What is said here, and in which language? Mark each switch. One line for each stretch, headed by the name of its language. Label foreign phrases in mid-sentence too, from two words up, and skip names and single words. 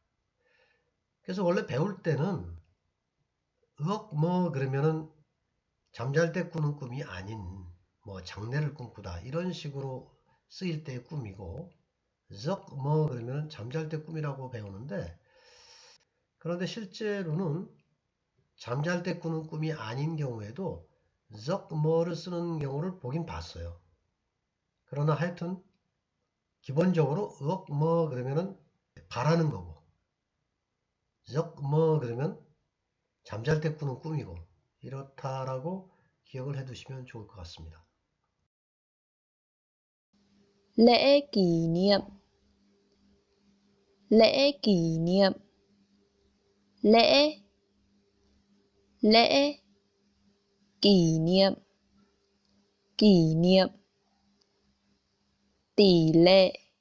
Korean: 그래서 원래 배울 때는 의억 뭐 그러면은 잠잘 때 꾸는 꿈이 아닌 뭐 장래를 꿈꾸다 이런 식으로 쓰일 때의 꿈이고, 즈억 뭐 그러면 잠잘 때 꿈이라고 배우는데, 그런데 실제로는 잠잘 때 꾸는 꿈이 아닌 경우에도
Vietnamese: giấc mơ
Korean: 를 쓰는 경우를 보긴 봤어요. 그러나 하여튼 기본적으로
Vietnamese: giấc mơ
Korean: 그러면은 바라는 거고,
Vietnamese: giấc mơ
Korean: 그러면 잠잘 때 꾸는 꿈이고, 이렇다라고 기억을 해두시면 좋을 것 같습니다.
Vietnamese: Lễ kỷ niệm. Lễ kỷ niệm. Lễ. Lễ. Kỷ niệm. Kỷ niệm. Tỷ lệ.